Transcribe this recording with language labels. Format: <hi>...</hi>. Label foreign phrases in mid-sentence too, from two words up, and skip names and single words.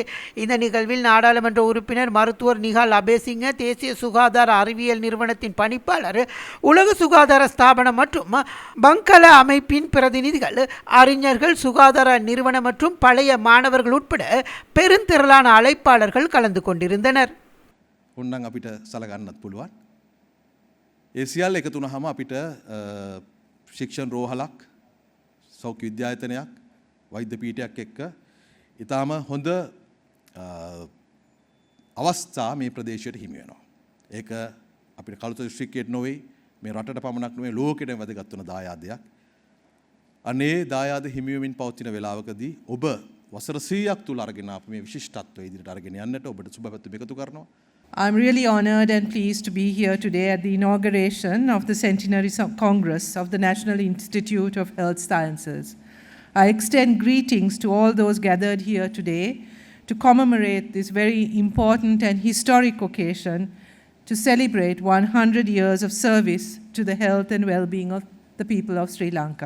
<ta>இந்த நிகழ்வில் நாடாளுமன்ற உறுப்பினர் மருத்துவர் நிகால் அபேசிங்க, தேசிய சுகாதார அறிவியல் நிறுவனத்தின் பணிப்பாளர், உலக சுகாதார ஸ்தாபனம் மற்றும் பங்கல அமைப்பின் பிரதிநிதிகள், அறிஞர்கள், சுகாதார நிறுவனம் மற்றும் பழைய மாணவர்கள் உட்பட பெருந்திரளான அழைப்பாளர்கள் கலந்து கொண்டிருந்தனர்.</ta> <si>උන්නම් අපිට සලකන්නත් පුළුවන්. ඒ සියල්ල එකතු වුණාම අපිට ශික්ෂණ රෝහලක්, සෞඛ්‍ය විද්‍යායතනයක්, වෛද්‍ය පීඨයක් එක්ක ඊටාම හොඳ අවස්ථා මේ ප්‍රදේශයට හිමි වෙනවා. ඒක අපිට කළුතර දිස්ත්‍රික්කයට නොවේ, මේ රටට පමණක් නෙවෙයි ලෝකෙටම වැදගත් වෙන දායාදයක්. අනේ දායාද හිමි වෙමින් පවතින වෙලාවකදී ඔබ වසර 100ක් තුල අරගෙන ආපු මේ විශිෂ්ටත්වය ඉදිරියට අරගෙන යන්නට ඔබට සුබ පැතුම් එකතු කරනවා.</si> <en>I'm really honored and pleased to be here today at the inauguration of the Centenary Congress of the National Institute of Health Sciences. I extend greetings to all those gathered here today to commemorate this very important and historic occasion to celebrate 100 years of service to the health and well-being of the people of Sri Lanka.</en>